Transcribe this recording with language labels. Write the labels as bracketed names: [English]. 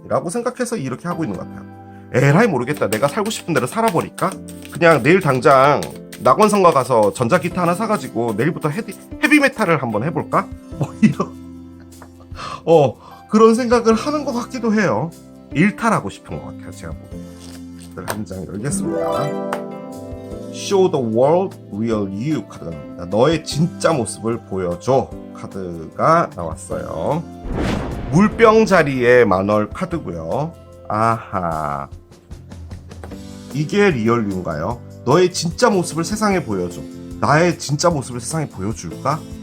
[Korean] 라고 생각해서 이렇게 하고 있는 것 같아요. 에라이 모르겠다. 내가 살고 싶은 대로 살아버릴까? 그냥 내일 당장 낙원성가 가서 전자기타 하나 사가지고 내일부터 헤비메탈을 한번 해볼까? 뭐 이런 그런 생각을 하는 것 같기도 해요. 일탈하고 싶은 것 같아요. 제가 한 장 열겠습니다. [English] Show the world real you [Korean] 카드가 나옵니다. 너의 진짜 모습을 보여줘 카드가 나왔어요. 물병 자리의 만월 카드고요. 아하, 이게 리얼 유인가요? 너의 진짜 모습을 세상에 보여줘. 나의 진짜 모습을 세상에 보여줄까?